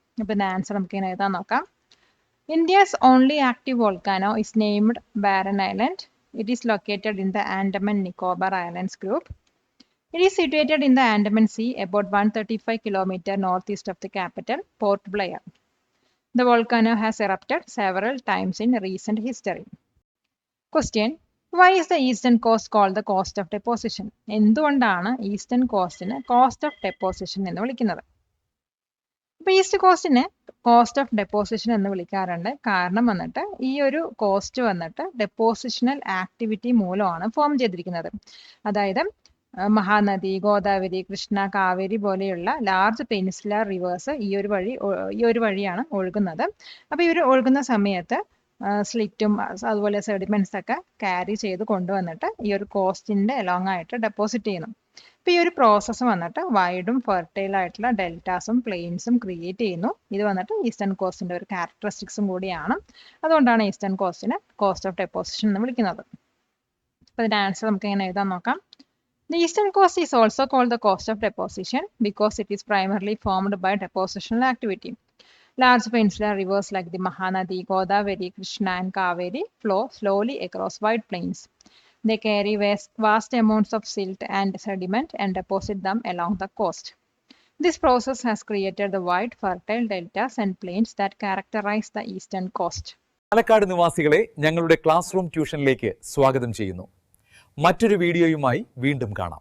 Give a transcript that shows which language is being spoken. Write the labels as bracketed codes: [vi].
[ml] അപ്പോൾ ഇതിന്റെ ആൻസർ നമുക്ക് ഇങ്ങനെ എഴുതാൻ നോക്കാം. [en] India's only active volcano is named Barren Island. It is located in the Andaman Nicobar Islands group. It is situated in the Andaman Sea, about 135 kilometers northeast of the capital, Port Blair. The volcano has erupted several times in recent history. Question: Why is the eastern coast called the coast of deposition? [ml] എന്തുകൊണ്ടാണ് eastern കോസ്റ്റിനെ cost of deposition എന്ന് വിളിക്കുന്നത്? ഇപ്പോൾ east കോസ്റ്റിനെ cost of deposition എന്ന് വിളിക്കാറുണ്ട്. കാരണം വന്നിട്ട് ഈ ഒരു കോസ്റ്റ് വന്നിട്ട് ഡെപ്പോസിഷണൽ ആക്ടിവിറ്റി മൂലമാണ് ഫോം ചെയ്തിരിക്കുന്നത്. അതായത് മഹാനദി, ഗോദാവരി, കൃഷ്ണ, കാവേരി പോലെയുള്ള ലാർജ് പെനിൻസുലാർ റിവേഴ്സ് ഈ ഒരു വഴിയാണ് ഒഴുകുന്നത്. അപ്പോൾ ഇവർ ഒഴുകുന്ന സമയത്ത് സ്ലിറ്റും അതുപോലെ സെഡിമെന്റ്സ് ഒക്കെ ക്യാരി ചെയ്ത് കൊണ്ടുവന്നിട്ട് ഈ ഒരു കോസ്റ്റിന്റെ അലോങ് ആയിട്ട് ഡെപ്പോസിറ്റ് ചെയ്യുന്നു. അപ്പോൾ ഈ ഒരു പ്രോസസ്സ് വന്നിട്ട് വൈഡും ഫെർട്ടൈൽ ആയിട്ടുള്ള ഡെൽറ്റാസും പ്ലെയിൻസും ക്രിയേറ്റ് ചെയ്യുന്നു. ഇത് വന്നിട്ട് ഈസ്റ്റേൺ കോസ്റ്റിൻ്റെ ഒരു ക്യാരക്ടറിസ്റ്റിക്സും കൂടിയാണ്. അതുകൊണ്ടാണ് ഈസ്റ്റേൺ കോസ്റ്റിനെ കോസ്റ്റ് ഓഫ് ഡെപ്പോസിഷൻ എന്ന് വിളിക്കുന്നത്. അപ്പോൾ ഇതിൻ്റെ ആൻസർ നമുക്ക് എങ്ങനെ എഴുതാൻ നോക്കാം. [en] The eastern coast is also called the coast of deposition because it is primarily formed by depositional activity. Large peninsular rivers like the Mahanadi, Godavari, Krishna and Kaveri flow slowly across wide plains. They carry vast amounts of silt and sediment and deposit them along the coast. This process has created the wide, fertile deltas and plains that characterize the eastern coast. [ml] Palakkad നിവാസികളെ ഞങ്ങളുടെ class room ട്യൂഷനിലേക്ക് സ്വാഗതം ചെയ്യുന്നു. മറ്റൊരു വീഡിയോയുമായി വീണ്ടും കാണാം.